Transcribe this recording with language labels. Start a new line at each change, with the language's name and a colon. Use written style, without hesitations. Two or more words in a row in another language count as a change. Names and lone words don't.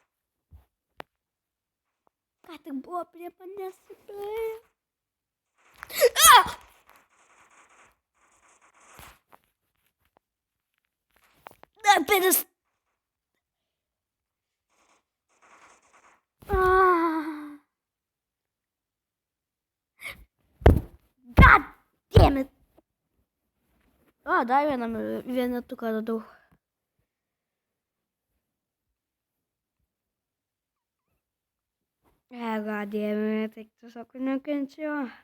Lithuanian: Ką tik buvo prie manęs.
Russian: Да, перес...
English: God damn it.
Lithuanian: Dar vieną tuką radau.
English: God damn it,
Lithuanian: tai tiesiog nekenčiu.